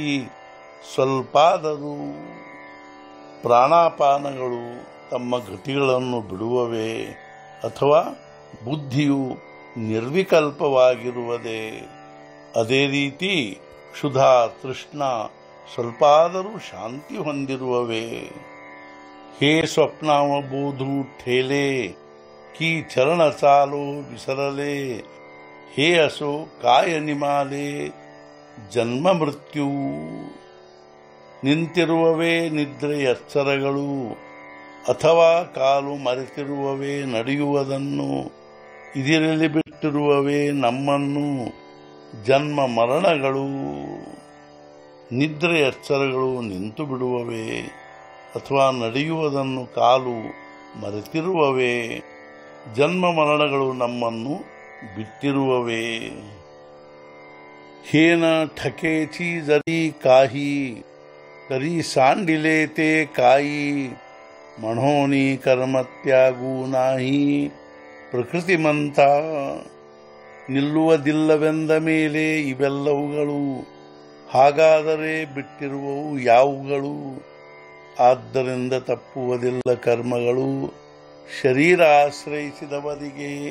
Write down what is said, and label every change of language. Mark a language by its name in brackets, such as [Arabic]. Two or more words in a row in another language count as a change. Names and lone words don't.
[Kannada] ಸ್ವಲ್ಪಾದರೂ ಪ್ರಾಣಾಪಾನಗಳು ತಮ್ಮ ಗತಿಗಳನ್ನು ಬಿಡುವವೇ ಅಥವಾ ಬುದ್ಧಿಯು ನಿರ್ವಿಕಲ್ಪವಾಗಿರುವುದೇ? ಅದೇ ರೀತಿ ಕ್ಷುಧಾ ತೃಷ್ಣ ಸ್ವಲ್ಪಾದರೂ ಶಾಂತಿ ಹೊಂದಿರುವವೇ? [Marathi] हे स्वप्नावबोधू ठेले की चरण चालो विसरले हे असो काय निमाले जन्म मृत्यू। [Kannada] ನಿಂತಿರುವವೇ ನಿದ್ರೆ ಎಚ್ಚರಗಳು ಅಥವಾ ಕಾಲು ಮರೆತಿರುವವೇ ನಡೆಯುವುದನ್ನು ಇದಿರಲಿ ಬಿಟ್ಟಿರುವವೇ ನಮ್ಮನ್ನು ಜನ್ಮ ಮರಣಗಳು। ನಿದ್ರೆ ಎಚ್ಚರಗಳು ನಿಂತು ಬಿಡುವವೇ ಅಥವಾ ನಡೆಯುವುದನ್ನು ಕಾಲು ಮರೆತಿರುವವೇ ಜನ್ಮ ಮರಣಗಳು ನಮ್ಮನ್ನು ಬಿಟ್ಟಿರುವವೇ? [Marathi] ಹೇನ ठकेची जरी काही तरी सांडिले ते काई म्हणोनी कर्मत्यागू नाही ಪ್ರಕೃತಿಮಂತ। [Kannada] ನಿಲ್ಲುವುದಿಲ್ಲವೆಂದ ಮೇಲೆ ಇವೆಲ್ಲವುಗಳು ಹಾಗಾದರೆ ಬಿಟ್ಟಿರುವವು ಯಾವುಗಳು? ಆದ್ದರಿಂದ ತಪ್ಪುವುದಿಲ್ಲ ಕರ್ಮಗಳು ಶರೀರ ಆಶ್ರಯಿಸಿದವರಿಗೆ।